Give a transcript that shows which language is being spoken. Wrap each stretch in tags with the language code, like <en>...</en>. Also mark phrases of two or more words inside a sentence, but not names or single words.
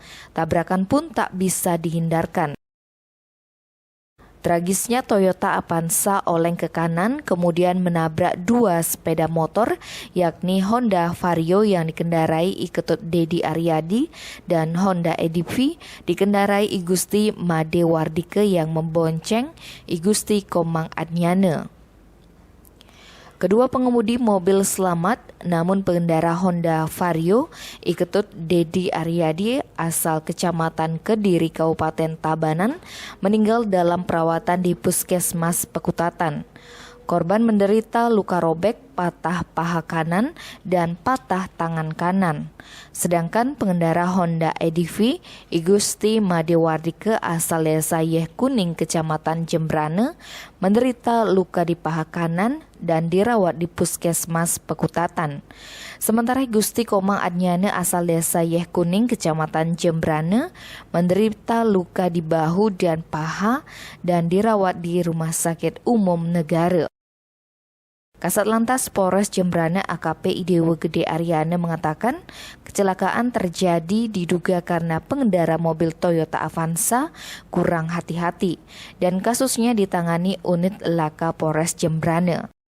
<id>Tabrakan pun tak bisa dihindarkan. Tragisnya Toyota Avanza oleng ke kanan kemudian menabrak dua sepeda motor yakni Honda Vario yang dikendarai I Ketut Dedi Aryadi dan Honda EDV dikendarai I Gusti Made Wardike yang membonceng I Gusti Komang Adnyane. Kedua pengemudi mobil selamat, namun pengendara Honda Vario I Ketut Dedi Aryadi asal Kecamatan Kediri Kabupaten Tabanan meninggal dalam perawatan di Puskesmas Pekutatan. Korban menderita luka robek, patah paha kanan, dan patah tangan kanan. Sedangkan pengendara Honda EDV I Gusti Madewardike asal Desa Yeh Kuning, Kecamatan Jembrane, menderita luka di paha kanan dan dirawat di Puskesmas Pekutatan. Sementara I Gusti Komang Adnyane asal Desa Yeh Kuning, Kecamatan Jembrane, menderita luka di bahu dan paha dan dirawat di Rumah Sakit Umum Negara. Kasat Lantas Polres Jembrane AKP Idewo Gede Aryana mengatakan kecelakaan terjadi diduga karena pengendara mobil Toyota Avanza kurang hati-hati dan kasusnya ditangani unit Laka Polres Jembrane.</id>